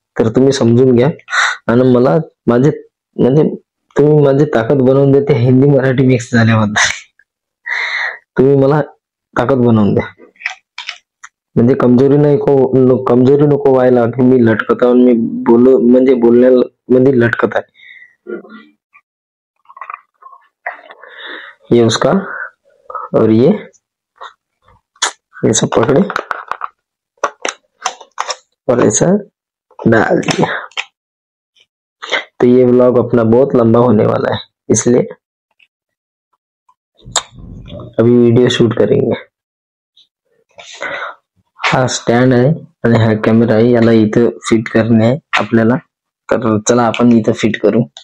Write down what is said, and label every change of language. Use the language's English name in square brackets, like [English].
[Marathi] तर तुम्ही समजून घ्या आणि मला माझे म्हणजे तुम्ही माझी ताकद बनवून देते हिंदी मराठी मिक्स झाल्याबद्दल. तुम्ही मला ताकद बनवून द्या, म्हणजे कमजोरी कमजोरी नको व्हायला की मी लटकत आहे, मी म्हणजे बोलण्यामध्ये लटकत आहे. [Hindi] ये उसका और ये ऐसा पकड़े और ऐसा डाल दिया. तो ये व्लॉग अपना बहुत लंबा होने वाला है, इसलिए अभी वीडियो शूट करेंगे. [Marathi] हा स्टँड आहे आणि हा कॅमेरा आहे, याला इथं फिट करणे आहे आपल्याला. तर चला आपण इथं फिट करू.